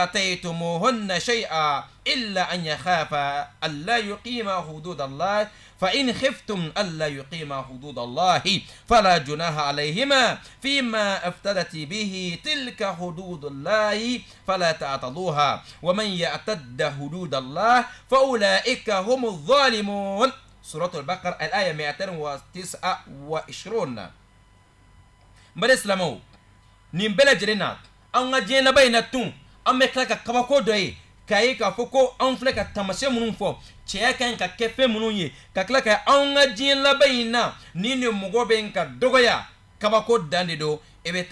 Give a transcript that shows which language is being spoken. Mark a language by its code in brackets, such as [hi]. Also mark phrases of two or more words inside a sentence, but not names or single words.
[ar] آتيتموهن شيئا إلا أن يخافا ألا يقيما حدود الله فإن خفتم ألا يقيما حدود الله فلا جناح عليهما فيما افتدت به تلك حدود الله فلا تعتدوها ومن يعتد حدود الله فأولئك هم الظالمون سورة البقرة الآية [bm] 229 mbare islamo nin bɛɛ lajɛlen na an ka diɲɛ laban in na tun an bɛ tila ka kabako dɔ ye k'a ye k'a fɔ ko an filɛ ka taamasiyɛn minnu fɔ cɛya ka ɲi ka kɛ fɛn minnu ye ka tila ka an ka diɲɛ laban in na ni nin mɔgɔ bɛ ka dɔgɔya kabako dan de don e bɛ